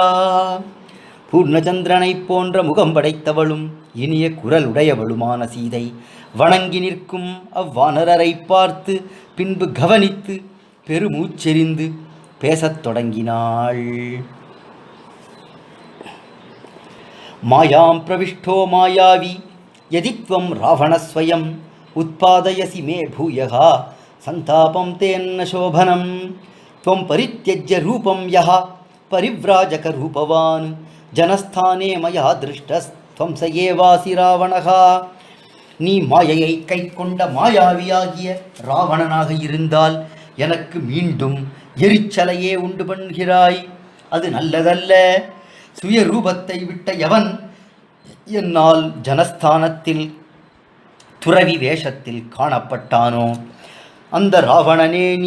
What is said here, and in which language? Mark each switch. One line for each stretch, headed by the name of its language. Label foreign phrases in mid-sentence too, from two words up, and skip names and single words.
Tamil: பூர்ணச்சந்திரனை போன்ற முகம் படைத்தவளும் இனிய குரல் உடையவளுமான சீதை வணங்கி நிற்கும் அவ்வானரரை பார்த்து பின்பு கவனித்து பெருமூச்செறிந்து பேசத் தொடங்கினாள்.
Sanskrit: मायां प्रविष्टो मायावी यदित्वं रावणस्स्वयम् उत्पादयसि मे भूयः सन्तापं तन्न शोभनम् त्वं परित्यज्य रूपं यः परिव्राजक रूपवान् जनस्थाने मया दृष्टस्त्वं स एवासि रावणः.
Tamil: நீ மாயையை கை கொண்ட மாயாவியாகிய ராவணனாக இருந்தால் எனக்கு மீண்டும் எரிச்சலையே உண்டு பண்ணுகிறாய். அது நல்லதல்ல. சுய ரூபத்தை விட்ட எவன் என்னால் ஜனஸ்தானத்தில் துறவி வேஷத்தில் காணப்பட்டானோ அந்த ராவணனே நீ.